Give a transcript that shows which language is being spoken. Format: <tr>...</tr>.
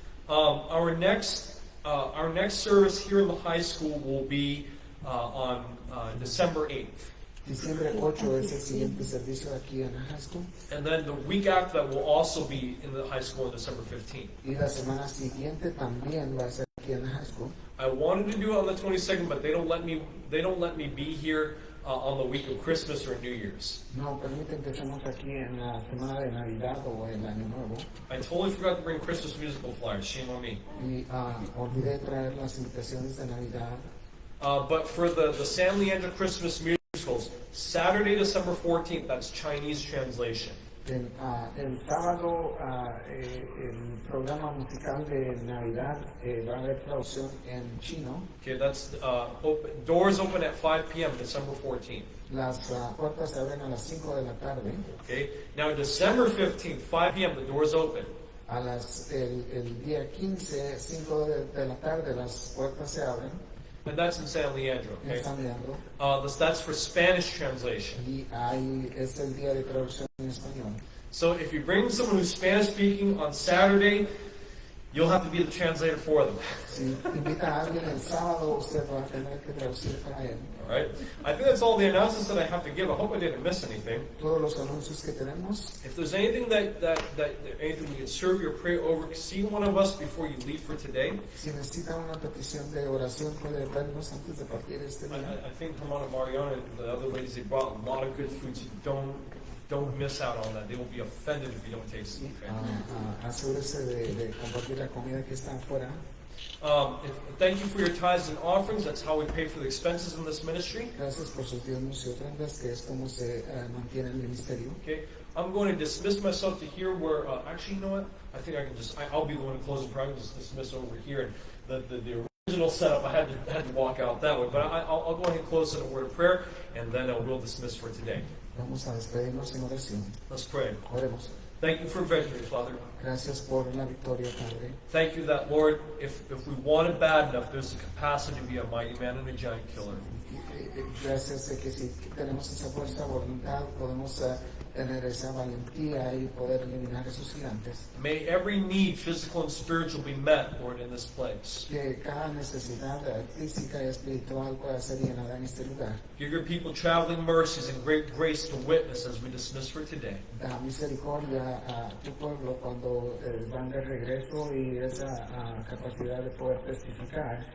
<en>Our next service here in the high school will be on December 8th.</en> <es>Diciembre 8 es el siguiente servicio aquí en la high school.</es> <en>And then the week after that will also be in the high school on December 15th.</en> <es>Y la semana siguiente también va a ser aquí en la high school.</es> <en>I wanted to do it on the 22nd, but they don't let me be here on the week of Christmas or New Year's.</en> <es>No permiten que estemos aquí en la semana de Navidad o el Año Nuevo.</es> <en>I totally forgot to bring Christmas musical flyers. Shame on me.</en> <es>Y olvidé traer las invitaciones de Navidad.</es> <en>But for the San Leandro Christmas musicals, Saturday, December 14th, that's Chinese translation.</en> <es>El sábado, el programa musical de Navidad va a haber traducción en chino.</es> <en>Okay, that's doors open at 5 p.m. December 14th.</en> <es>Las puertas se abren a las 5 de la tarde.</es> <en>Okay, now December 15th, 5 p.m. the doors open.</en> <es>El día 15, 5 de la tarde, las puertas se abren.</es> <en>And that's in San Leandro.</en> <es>En</es> <en>Okay,</en> <es>San Leandro.</es> <en>that's for Spanish translation.</en> <es>Y ahí es el día de traducción en español.</es> <en>So if you bring someone who's Spanish speaking on Saturday, you'll have to be the translator for them.</en> <es>Si invita a alguien el sábado, usted va a tener que traducir para él.</es> <en>All right. I think that's all the announcements that I have to give. I hope I didn't miss anything.</en> <es>Todos los anuncios que tenemos.</es> <en>If there's anything that anything we can serve or pray over, see one of us before you leave for today.</en> <es>Si necesita una petición de oración, puede vernos antes de partir este día.</es> <en>I think Hermana Mariana and the other ladies, they brought a lot of good food. So don't miss out on that. They will be offended if you don't taste it. Okay?</en> <es>Asegúrese de compartir la comida que está afuera.</es> <en>Thank you for your tithes and offerings. That's how we pay for the expenses in this ministry.</en> <es>Gracias por sus diezmos y ofrendas, que es como se mantiene el ministerio.</es> <en>Okay, I'm going to dismiss myself to here where, actually, you know what? I think I can I'll be the one to close the prayer. I can just dismiss over here. And the original setup, I had to walk out that way. But I'll go ahead and close in a word of prayer, and then we'll dismiss for today.</en> <es>Vamos a despedirnos en oración.</es> <en>Let's pray.</en> <es>Oremos.</es> <en>Thank you for victory, Father.</en> <es>Gracias por la victoria, Padre.</es> <en>Thank you that, Lord, if we want it bad enough, there's the capacity to be a mighty man and a giant killer.</en> <es>Gracias de que si tenemos esa fuerza, voluntad, podemos tener esa valentía y poder eliminar esos gigantes.</es> <en>May every need, physical and spiritual, be met, Lord, in this place.</en> <es>Que cada necesidad física y espiritual pueda ser llenada en este lugar.</es> <en>Give your people traveling mercies and great grace to witness as we dismiss for today.</en> <es>Da misericordia a tu pueblo cuando van de regreso y esa capacidad de poder testificar.</es>